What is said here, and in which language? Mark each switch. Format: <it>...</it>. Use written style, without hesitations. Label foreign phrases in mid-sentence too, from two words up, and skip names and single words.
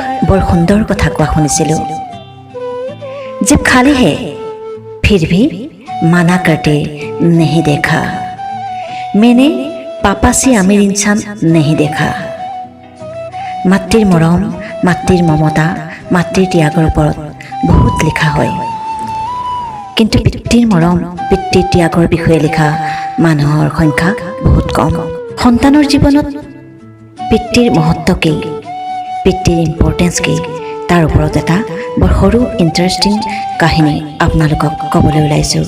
<as>বৰ সুন্দৰ কথা কোৱা শুনিছিলোঁ।</as> <hi>जब खाली है फिर भी मना करते नहीं देखा, मैंने पापा से अमीर इंसान नहीं देखा।</hi> <as>মাতৃৰ মৰম, মাতৃৰ মমতা, মাতৃৰ ত্যাগৰ ওপৰত বহুত লিখা হয়, কিন্তু পিতৃৰ মৰম, পিতৃৰ ত্যাগৰ বিষয়ে লিখা মানুহৰ সংখ্যা বহুত কম। সন্তানৰ জীৱনত পিতৃৰ মহত্ব কি, পিতৃৰ ইম্পৰ্টেঞ্চ কি, তাৰ ওপৰত এটা বৰ সৰু ইণ্টাৰেষ্টিং কাহিনী আপোনালোকক ক'বলৈ ওলাইছোঁ।</as>